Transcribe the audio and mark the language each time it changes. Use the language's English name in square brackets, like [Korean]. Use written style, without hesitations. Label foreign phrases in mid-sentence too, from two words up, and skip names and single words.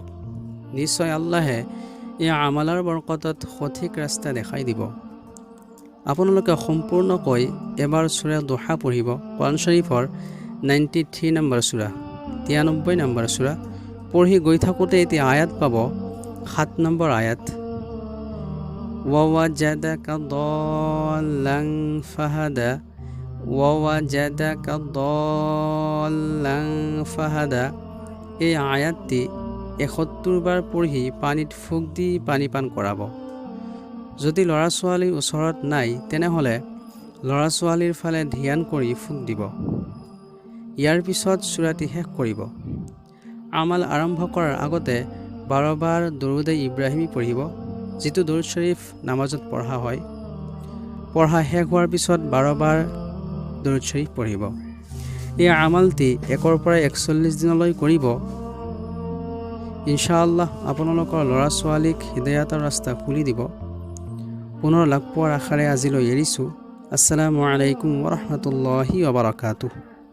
[Assamese] নিশ্চয় আল্লাহে এই আমালৰ বৰকতত সঠিক ৰাস্তা দেখাই দিব। আপোনালোকে সম্পূৰ্ণকৈ এবাৰ সূৰা দুহা পঢ়িব। কোৰাণ শৰীফৰ 93 নম্বৰ সূৰা, 93 নম্বৰ সূৰা পঢ়ি গৈ থাকোঁতে এটি আয়াত পাব, 7 নম্বৰ আয়াত। [Arabic] ووجدك ضالا فهدى، ووجدك ضالا فهدى. [Assamese] এই আয়াতটি 71 বাৰ পঢ়ি পানীত ফুক দি পানী পান কৰাব। যদি ল'ৰা ছোৱালীৰ ওচৰত নাই, তেনেহ'লে ল'ৰা ছোৱালীৰ ফালে ধ্যান কৰি ফুক দিব। ইয়াৰ পিছত সূৰাটি শেষ কৰিব। আমাল আৰম্ভ কৰাৰ আগতে 12 বাৰ দৰুদ ইব্ৰাহিমী পঢ়িব, যিটো দৰুদ শৰীফ নামাজত পঢ়া হয়। পঢ়া শেষ হোৱাৰ পিছত 12 বাৰ দৰুদ শৰীফ পঢ়িব। এই আমালটি 1 পৰা 41 দিনলৈ কৰিব। ইনশাআল্লাহ আপোনালোকৰ ল'ৰা ছোৱালীক হিদায়াতৰ ৰাস্তা খুলি দিব। পুনৰ লগ পোৱাৰ আশাৰে আজিলৈ এৰিছোঁ। [Arabic] السلام عليكم ورحمة الله وبركاته.